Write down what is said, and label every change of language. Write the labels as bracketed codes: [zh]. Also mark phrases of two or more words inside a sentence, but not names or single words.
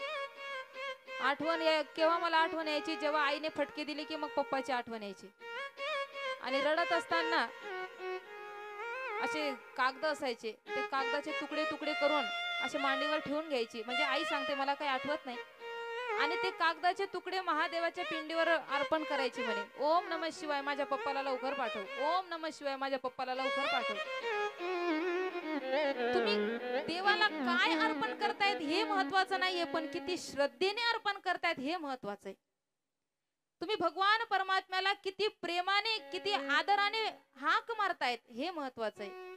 [mr] केव्हा मला आठवण यायची, जेव्हा आईने फटके दिले की मग पप्पाची आठवण यायची. आणि रडत असताना असे कागद असायचे, ते कागदाचे तुकडे तुकडे करून असे मांडीवर ठेवून घ्यायची. म्हणजे आई सांगते मला काही आठवत नाही, आणि ते कागदाचे तुकडे महादेवाच्या पिंडीवर अर्पण करायचे म्हणे. [sa] ओम नमः शिवाय, [mr] माझ्या पप्पाला लवकर पाठव. [sa] ओम नमः शिवाय, [mr] माझ्या पप्पाला लवकर पाठव. तुम्ही देवाला काय अर्पण करतायत हे महत्वाचं नाहीये, पण किती श्रद्धेने अर्पण करतायत हे महत्वाचं आहे. तुम्ही भगवान परमात्म्याला किती प्रेमाने किती आदराने हाक मारतायत हे महत्वाचं आहे.